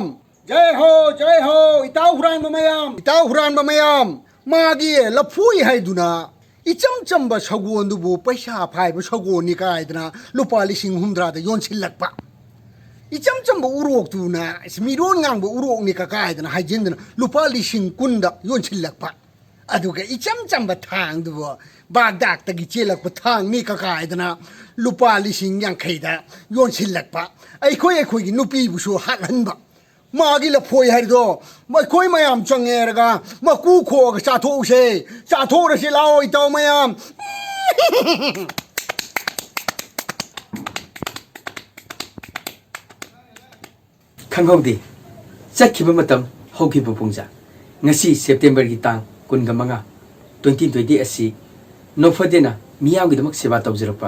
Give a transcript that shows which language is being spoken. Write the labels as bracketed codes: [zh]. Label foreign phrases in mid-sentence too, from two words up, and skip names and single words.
[hi] jai ho [mni] itaw huranba mayam magi lafui haiduna icham chamba sagon dubu paisa phaiba sagoni kaidna lupa lising humdra da yonsilakpa icham chamba urok tuna miron ngang bu urok ni ka kaidna haijindna lupa lising kunda yonsilakpa aduga icham chamba thang dubu bagdak tagi chelakpa thang ni ka kaidna lupa lising yang khaida yonsilakpa ai khoi gi nupi busu hathanba magi la phoi harido mai khoi mayam changeraga maku kho ga chatho rase lao itaw mayam khanghaudi chakhiba matam hokhiba pungja ngasi september gi tang 15 2020 asi nofadena miyam gi damak seba tawjirapa